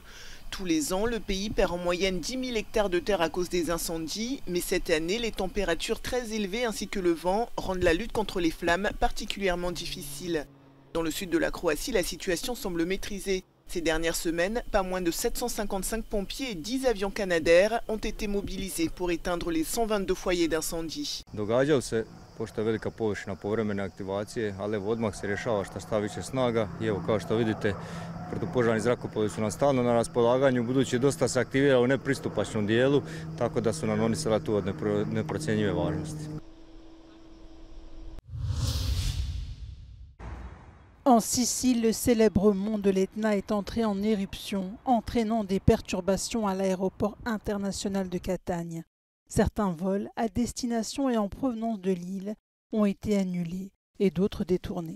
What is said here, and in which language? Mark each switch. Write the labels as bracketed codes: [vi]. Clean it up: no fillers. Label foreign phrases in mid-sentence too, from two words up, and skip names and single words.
[fr] Tous les ans, le pays perd en moyenne 10 000 hectares de terre à cause des incendies, mais cette année, les températures très élevées ainsi que le vent rendent la lutte contre les flammes particulièrement difficile. Dans le sud de la Croatie, la situation semble maîtrisée. Ces dernières semaines, pas moins de 755 pompiers et 10 avions Canadair ont été mobilisés pour éteindre les 122 foyers d'incendie. [hr] Pošto je velika površina povremene aktivacije, ali evo odmah se rješava šta više snaga i evo kao što vidite protupožarni zrakoplovi su nam stalno na raspolaganju, budući dosta se aktivira u nepristupačnom dijelu, tako da su nam oni sada tu od neprocjenjive važnosti. [fr] En Sicile, le célèbre mont de l'Etna est entré en éruption, entraînant des perturbations à l'aéroport international de Catagne. Certains vols à destination et en provenance de l'île ont été annulés et d'autres détournés.